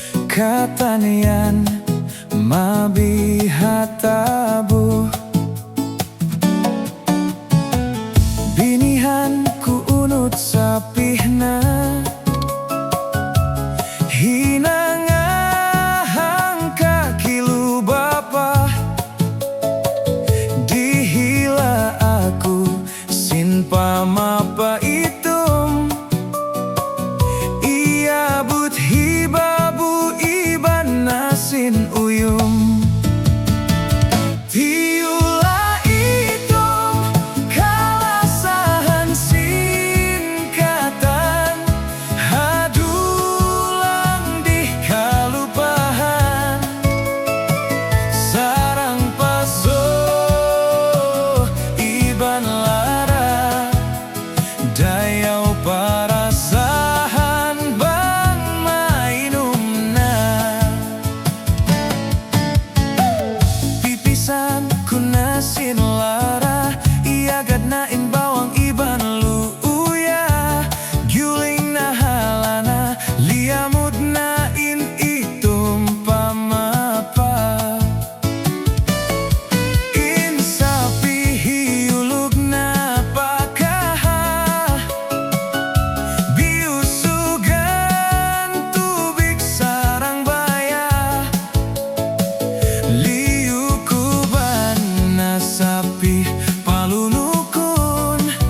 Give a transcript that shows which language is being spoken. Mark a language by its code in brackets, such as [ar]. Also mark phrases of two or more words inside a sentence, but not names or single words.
[tsg] Katanian mabihatabu binihan ku unut sapihna hinangahang kakilu bapa dihila aku sin pamapa itum ia but hibabu iban nasin uyum tiula itum kalasahan singkatan hadulang di kalupahan sarang paso iban lara dayau parasahan bang mainumna pipisan kunasin lara ia gadnain bawang iban luuya guling na halana liamud nain itum pamapa insapi hiulug na pakaha biusugan tubig sarang baya liukuban na sapi palunukun